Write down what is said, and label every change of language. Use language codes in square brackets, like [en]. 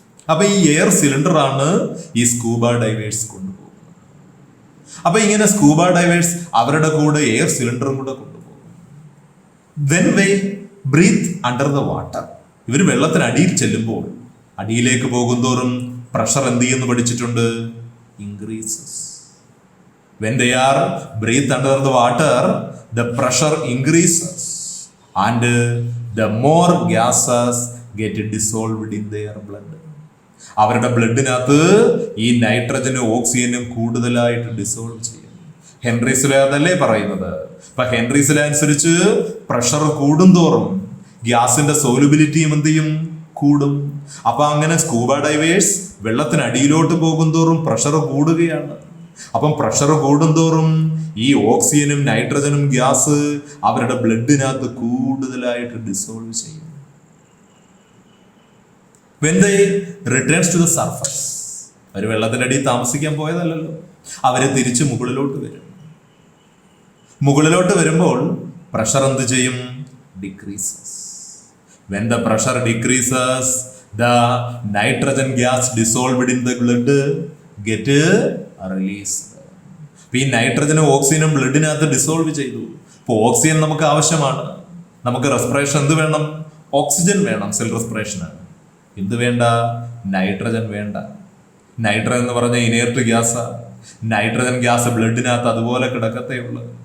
[ml] അപ്പൊ ഈ air cylinder ആണ് ഈ സ്കൂബ ഡൈവേഴ്സ് കൊണ്ടുപോകുന്നത്. അപ്പൊ ഇങ്ങനെ സ്കൂബ ഡൈവേഴ്സ് അവരുടെ കൂടെ എയർ സിലിണ്ടറും കൂടെ കൊണ്ടുപോകും. [en] When they breathe under the water, [ml] ഇവർ വെള്ളത്തിനടിയിൽ ചെല്ലുമ്പോൾ, അടിയിലേക്ക് പോകുന്തോറും പ്രഷർ എന്ത് ചെയ്യുന്നു പഠിച്ചിട്ടുണ്ട്? [en] increases. When they are breathed under the water, the pressure increases and the more gases get dissolved in their blood. [ml] അവരുടെ ബ്ലഡിനകത്ത് ഈ നൈട്രജനും ഓക്സിജനും കൂടുതലായിട്ട് ഡിസോൾവ് ചെയ്യും. ഹെൻറീസ് ലോ അതല്ലേ പറയുന്നത്. അപ്പൊ ഹെൻറീസ് ലോ അനുസരിച്ച് പ്രഷർ കൂടുന്തോറും ഗ്യാസിന്റെ സോലുബിലിറ്റിയും എന്ത് ചെയ്യും? കൂടും. അപ്പൊ അങ്ങനെ സ്കൂബ ഡൈവേഴ്സ് വെള്ളത്തിനടിയിലോട്ട് പോകുന്തോറും പ്രഷർ കൂടുകയാണ്. അപ്പം പ്രഷർ കൂടുന്തോറും ഈ ഓക്സിജനും നൈട്രജനും ഗ്യാസ് അവരുടെ ബ്ലഡിനകത്ത് കൂടുതലായിട്ട് ഡിസോൾവ് ചെയ്യും. [en] When they returns to the surface, [ml] അവർ വെള്ളത്തിന്റെ അടിയിൽ താമസിക്കാൻ പോയതല്ലല്ലോ, അവര് തിരിച്ച് മുകളിലോട്ട് വരും. മുകളിലോട്ട് വരുമ്പോൾ പ്രഷർ എന്ത് ചെയ്യും? Decreases. [en] When the pressure decreases, the nitrogen gas dissolved in the blood get released. [ml] ഈ നൈട്രജനും ഓക്സിജനും ബ്ലഡിനകത്ത് ഡിസോൾവ് ചെയ്തു. ഇപ്പോൾ ഓക്സിജൻ നമുക്ക് ആവശ്യമാണ്. നമുക്ക് റെസ്പിറേഷൻ എന്ത് വേണം? ഓക്സിജൻ വേണം, സെൽ റെസ്പിറേഷന്. എന്ത് വേണ്ട? നൈട്രജൻ വേണ്ട. നൈട്രജൻ എന്ന് പറഞ്ഞ ഇനേർട്ട് ഗ്യാസാ. നൈട്രജൻ ഗ്യാസ് ബ്ലഡിനകത്ത് അതുപോലെ കിടക്കത്തേ ഉള്ളൂ.